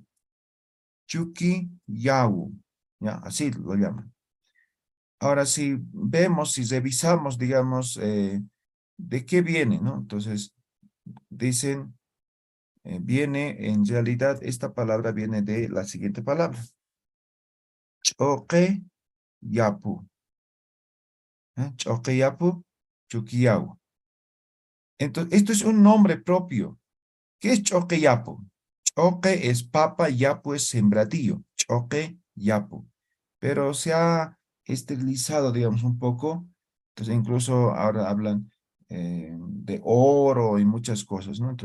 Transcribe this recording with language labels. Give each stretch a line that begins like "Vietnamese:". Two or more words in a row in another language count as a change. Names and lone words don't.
Spanish: Chuquiyau, ¿ya? Así lo llaman. Ahora, si vemos, si revisamos, digamos, ¿de qué viene, no? Entonces, dicen, viene, en realidad, esta palabra viene de la siguiente palabra. Choqueyapu. Choqueyapu, Chuquiyau. Entonces, esto es un nombre propio. ¿Qué es Choqueyapu? Choque es papa, yapu es sembradío. Choqueyapu. Pero se ha esterilizado, digamos, un poco. Entonces, incluso ahora hablan de oro y muchas cosas, ¿no?